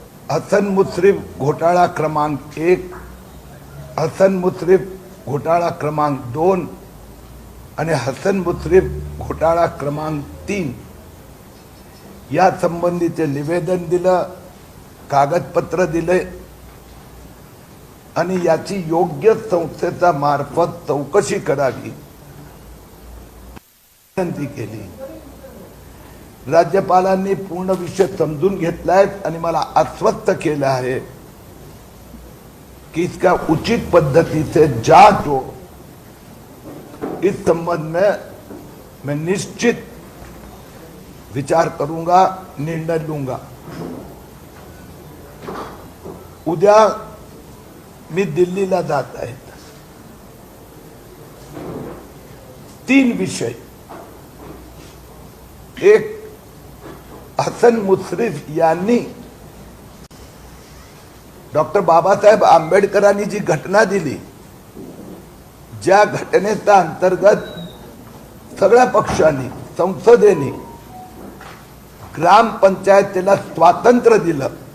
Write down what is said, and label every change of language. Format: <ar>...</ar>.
<mr>हसन मुश्रीफ घोटाळा क्रमांक 1, हसन मुश्रीफ घोटाळा क्रमांक 2 आणि हसन मुश्रीफ घोटाळा क्रमांक 3 या संबंधीचे निवेदन दिलं, कागदपत्र दिले आणि याची योग्य संस्थेचा मार्फत चौकशी करावी विनंती केली। राज्यपालांनी पूर्ण विषय समजून घेतलाय आणि मला आश्वस्त केलं आहे कि</mr> <hi>इसका उचित पद्धति से जांच हो। इस संबंध में मैं निश्चित विचार करूंगा, निर्णय लूंगा।</hi> <mr>उद्या मी दिल्लीला जात आहे। 3 विषय, एक हसन मुश्रीफ यांनी डॉक्टर बाबासाहेब आंबेडकरांनी जी घटना दिली, ज्या घटनेच्या अंतर्गत सगळ्या पक्षांनी संसदेने ग्रामपंचायतीला स्वातंत्र्य दिलं</mr>